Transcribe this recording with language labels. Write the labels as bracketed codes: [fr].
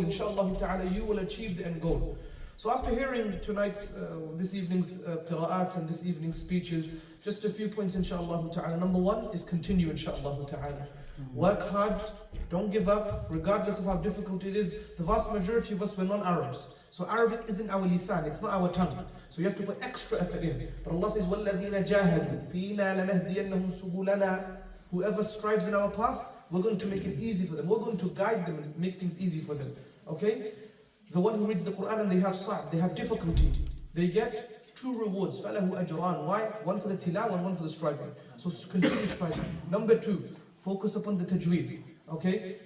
[en] Inshallah ta'ala you will achieve the end goal. So after hearing tonight's, this evening's qira'at and this evening's speeches, just a few points inshallah ta'ala. Number one is continue inshallah ta'ala. Work hard, don't give up, regardless of how difficult it is. The vast majority of us were non-Arabs. So Arabic isn't our lisan, it's not our tongue. So you have to put extra effort in. But Allah says, [ar] وَالَّذِينَ جَاهَدُوا فِينَا لَنَهْدِيَنَّهُمْ سُبُلَنَا. [en] Whoever strives in our path, we're going to make it easy for them. We're going to guide them and make things easy for them. Okay? The one who reads the Quran and they have sa'b, they have difficulty, they get 2 rewards. [ar] فَلَهُ أَجْرَانِ. [en] Why? One for the tilawa and one for the striving. So continue striving. Number 2, focus upon the tajweed. Okay?